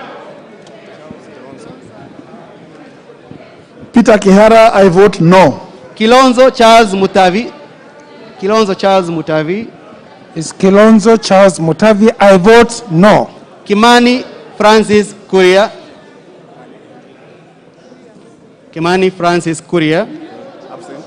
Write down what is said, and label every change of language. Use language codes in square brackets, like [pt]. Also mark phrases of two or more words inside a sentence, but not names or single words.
[en] Peter Kihara, I vote no. Kilonzo Charles Mutavi. Kilonzo Charles Mutavi. Is Kilonzo Charles Mutavi? I vote no. Kimani Francis Kuria. Kimani Francis Kuria. Absent.